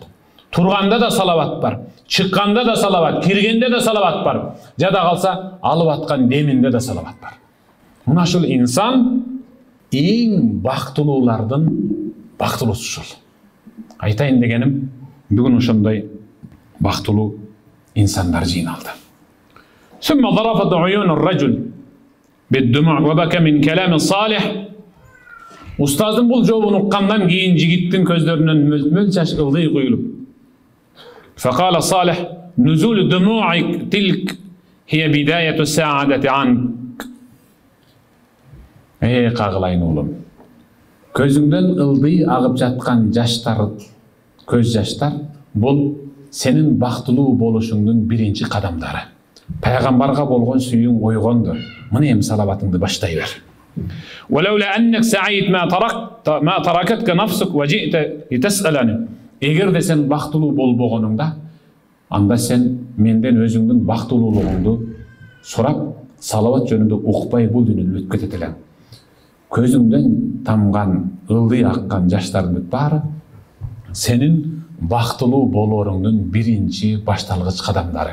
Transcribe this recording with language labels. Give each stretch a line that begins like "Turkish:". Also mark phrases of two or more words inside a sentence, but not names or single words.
Kyrgyz: Турганда да салават бар. Чыкканда да салават, киргенде да салават бар. Жада калса алып аткан деминде да салават бар. Мына ушул инсан эң бактылуулардын бактылуусу ушул. Айтайын дегеним, бүгүн ошондой бактылуу инсандар жыйналды.
Arabic: Сумма ضربت عيون الرجل بالدموع وبكى من كلام الصالح.
Kyrgyz: Устаздын бул жообун уккандан кийин жигиттин көздөрүнөн мөлт-мөлт жаш ылдый куюлуп.
Arabic: فقال صالح نزول دموعك تلك هي بداية السعادة عنك.
Kyrgyz: Кагылайын улум. Көзүңдөн ылдый агып жаткан жаштар, көз жаштар бул сенин бактылуу болушуңдун биринчи кадамдары. Пайгамбарга болгон сүйүүң ойгонду. Мына эми салаватыңды баштай бер.
Arabic: ولولا أنك سعيت ما تركتك نفسك وجئت لتسألني.
Kyrgyz: Эгер де сен бактылуу болбогонуңда, анда сен менден өзүңдүн бактылуулугуңду сурап, салават жөнүндө укпай бул дүйнөдөн өтүп кетет элең. Көзүңдөн тамган, ылдый аккан жаштардын баары сенин бактылуу болооруңдун биринчи башталгыч кадамдары.